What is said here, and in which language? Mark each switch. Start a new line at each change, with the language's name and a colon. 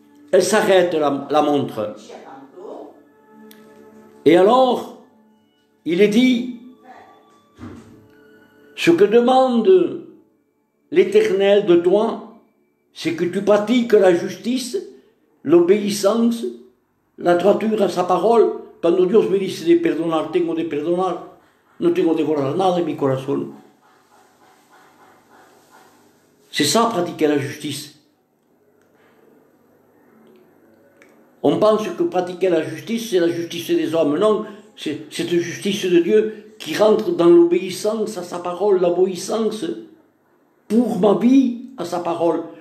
French: Elle s'arrête, la montre. Et alors, il est dit, ce que demande l'Éternel de toi, c'est que tu pratiques la justice, l'obéissance, la droiture à sa parole.
Spanish: Cuando Dios me dice de perdonar, tengo de perdonar, no tengo de guardar nada en mi corazón.
French: C'est ça, pratiquer la justice. On pense que pratiquer la justice, c'est la justice des hommes. Non, c'est cette justice de Dieu qui rentre dans l'obéissance à sa parole, l'obéissance pour ma vie à sa parole.